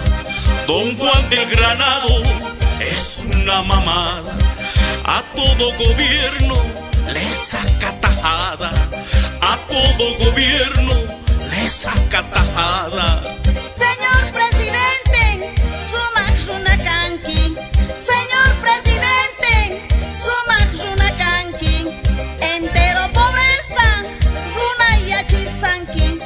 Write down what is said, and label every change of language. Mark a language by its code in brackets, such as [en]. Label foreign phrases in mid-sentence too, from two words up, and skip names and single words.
[es] Don Juan de Granado es una mamada. A todo gobierno le saca tajada. A todo gobierno le saca tajada. Señor presidente, [qu] sumak runa kanki. [es] Señor presidente, [qu] sumak runa kanki. [es] Entero pobreza, [qu] runa yachisanki.